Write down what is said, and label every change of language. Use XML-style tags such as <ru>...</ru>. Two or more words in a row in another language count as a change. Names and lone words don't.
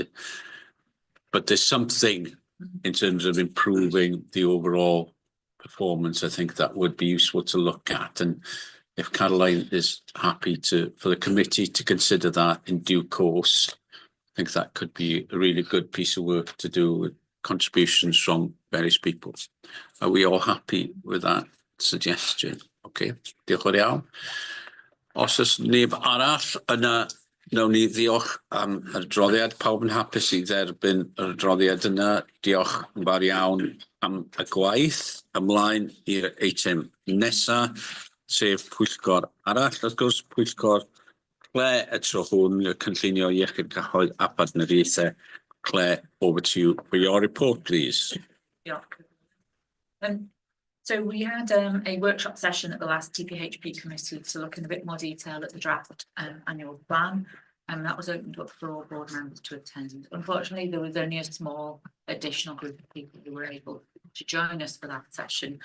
<en>But there's something in terms of improving the overall performance, I think that would be useful to look at. And if Caroline is happy for the committee to consider that in due course, I think that could be a really good piece of work to do with contributions from various people. Are we all happy with that suggestion? Okay,</en> <cy>diolch yn iawn. Os oes neb arall yna, nawn ni ddiolch am yr adroddiad. Pawb yn hapus i dderbyn yr adroddiad yna. Diolch yn fawr iawn am y gwaith. Ymlaen i'r eitem nesa, sef pwyllgor arall. Wrth gwrs, pwyllgor ple y tro hwn, y cynllunio iechyd cyhoedd a partneriaethau. Claire,</cy> <en>over to you for your report, please.</en> <cy>Diolch.</cy> <en>So we had a workshop session at the last TPHP committee to look in a bit more detail at the draft annual plan. And that was opened up for all board members to attend. Unfortunately, there was only a small additional group of people who were able to join us for that session.</en>